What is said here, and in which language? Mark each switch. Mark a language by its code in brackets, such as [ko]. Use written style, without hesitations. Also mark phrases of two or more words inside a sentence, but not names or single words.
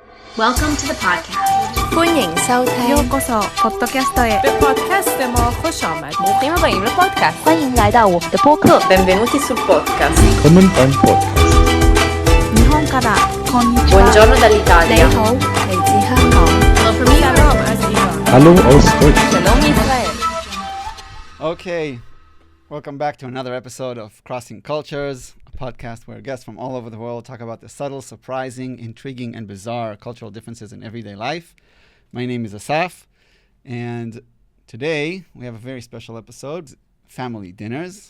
[en] Welcome to the podcast. [zh] 歡迎收聽 [ko] 요거서 팟캐스트에 [fa] به پادکست ما خوش آمد. مقیم با این پادکست [zh] 欢迎来到我们的播客 [it] Benvenuti sul podcast [en] Common Time Podcast. [ja] 日本からこんにちは [it] Buongiorno [zh] 你 [it] dall'Italia [zh] 好来自香港 [en] Hello from New [fa] سلام [en] York. [fa] از ایران. [de] Hallo aus Deutschland. [he] Shalom Israel [en] Okay, welcome back to another episode of Crossing Cultures, a podcast where guests from all over the world talk about the subtle, surprising, intriguing, and bizarre cultural differences in everyday life. My name is Asaf, and today we have a very special episode, Family Dinners.